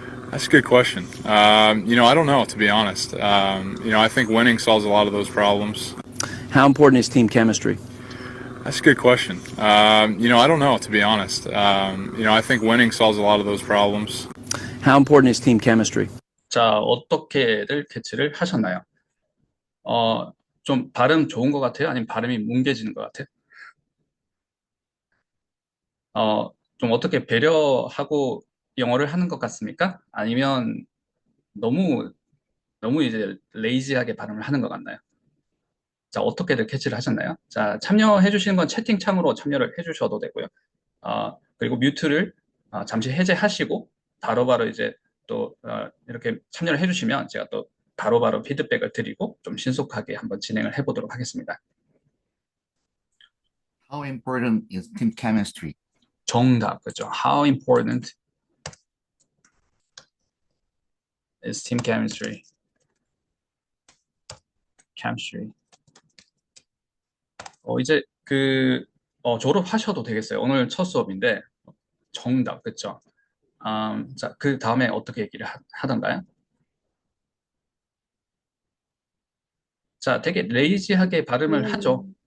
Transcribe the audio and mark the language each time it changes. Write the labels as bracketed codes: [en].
[en] That's a good question. I don't know, to be honest. I think winning solves a lot of those problems. How important is team chemistry? That's a good question. I don't know, to be honest. I think winning solves a lot of those problems. How important is team chemistry? [ko] 자, 어떻게들 캐치를 하셨나요? 좀 발음 좋은 것 같아요? 아니면 발음이 뭉개지는 것 같아요? 좀 어떻게 배려하고 영어를 하는 것 같습니까? 아니면 너무 이제 레이지하게 발음을 하는 것 같나요? 자, 어떻게들 캐치를 하셨나요? 자, 참여해 주시는 건 채팅창으로 참여를 해 주셔도 되고요. 그리고 뮤트를 잠시 해제하시고 바로바로 이제 또 이렇게 참여를 해 주시면 제가 또 바로바로 피드백을 드리고 좀 신속하게 한번 진행을 해보도록 하겠습니다. [en] How important is team chemistry? [ko] 정답, 그죠? [en] How important is team chemistry? [ko] 이제 졸업하셔도 되겠어요. 오늘 첫 수업인데 정답, 그죠? 자, 그 다음에 어떻게 얘기를 하던가요? 자, 되게 레이지하게 발음을 하죠.